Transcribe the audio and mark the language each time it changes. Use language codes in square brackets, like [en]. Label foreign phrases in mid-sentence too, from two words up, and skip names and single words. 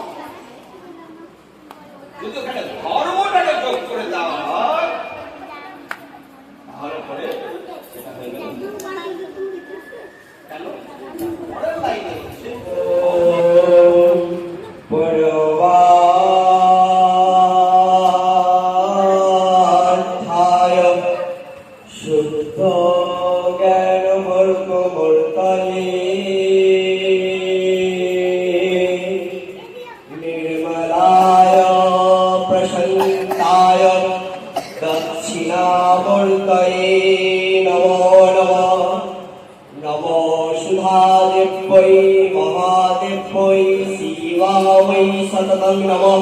[bn] যদি ওখানে ধর্মটাকে যোগ করে দেওয়া হয় তাহলে পরে সেটা হয়ে গেল কেন পরের লাইনে হচ্ছে [sa] পরমার্থায় শুদ্ধ জ্ঞান মূর্তমূর্তয়ে निर्मलाय प्रशान्ताय दक्षिणामूर्तये नमो नमः। नमो सुधादेव्यै महादेव्यै शिवायै सततं नमः।